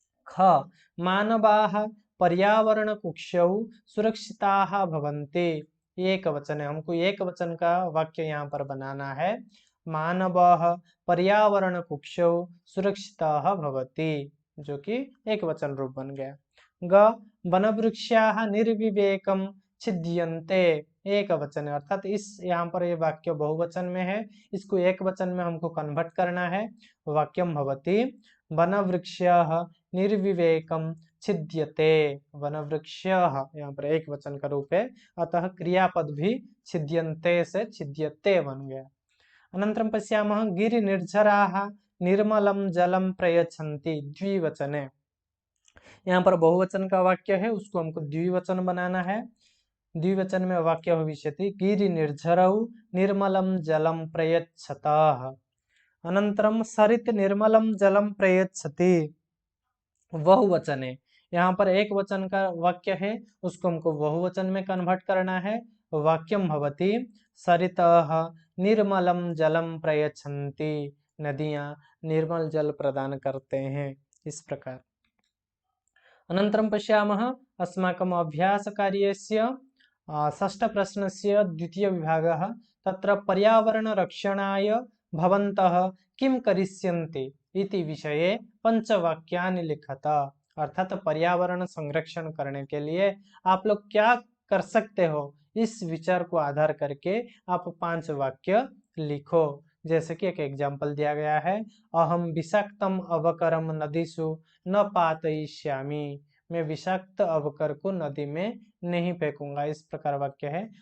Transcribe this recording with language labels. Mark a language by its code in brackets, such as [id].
[sa] ख मानवाः पर्यावरण कुक्षौ सुरक्षिताः भवन्ति। [hi] एक वचन है, हमको एक वचन का वाक्य यहाँ पर बनाना है। [sa] मानवः पर्यावरण कुक्षौ सुरक्षिताः भवति, [hi] जो कि एक वचन रूप बन गया। [sa] ग वनवृक्षाः निर्विवेकं छिद्यन्ते, [hi] एक वचन है, अर्थात इस यहाँ पर ये वाक्य बहुवचन में है, इसको एक वचन में हमको कन्वर्ट करना है। [sa] वाक्यम भवति वनवृक्षाः निर्विवेकं छिद्यते। [hi] वनवृक्षः यहाँ पर एक वचन का रूप है, अतः क्रियापद भी छिद्यन्ते से छिद्यते बन गया। [sa] अनन्तरं पश्यामः गिरिनिर्झराः निर्मलं जलं प्रयच्छन्ति, द्विवचने। [hi] यहाँ पर बहुवचन का वाक्य है, उसको हमको द्विवचन बनाना है। द्विवचन में [sa] वाक्य भविष्यति गिरिनिर्झरौ निर्मलं जलं प्रयच्छतः। अनन्तरं सरित निर्मलं जलं प्रयच्छति, बहुवचने। [hi] यहाँ पर एक वचन का वाक्य है, उसको हमको बहुवचन में कन्वर्ट करना है। [sa] वाक्यम भवति सरितः निर्मलं जलं प्रयच्छन्ति, [hi] नदियां निर्मल जल प्रदान करते हैं, इस प्रकार। [sa] अनन्तरं पश्यामः अस्माकम् अभ्यासकार्यस्य षष्ठप्रश्नस्य द्वितीयविभागः, तत्र पर्यावरणरक्षणाय भवन्तः किं करिष्यन्ति इति विषये पंचवाक्यानि लिखत। [hi] अर्थात पर्यावरण संरक्षण करने के लिए आप लोग क्या कर सकते हो, इस विचार को आधार करके आप 5 वाक्य लिखो। जैसे कि एक एग्जाम्पल दिया गया है, [sa] अहम विषाक्तम अवकरम नदीसु न पातयिष्यामि, [hi] मैं विषाक्त अवकर को नदी में नहीं फेंकूंगा, इस प्रकार वाक्य है।